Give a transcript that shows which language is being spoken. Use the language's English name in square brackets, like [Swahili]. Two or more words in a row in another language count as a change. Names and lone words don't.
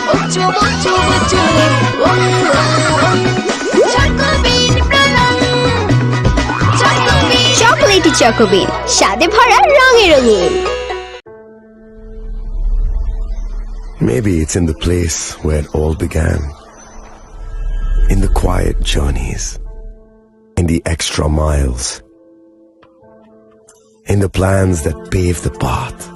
[Bangla] বুচু বুচু বুচু চকোবিন প্রণাম চকোবিন চকোলেটি চকোবিন স্বাদে ভরা রঙে রঙিন [English] Maybe it's in the place where it all began. In the quiet journeys. In the extra miles. In the plans that pave the path.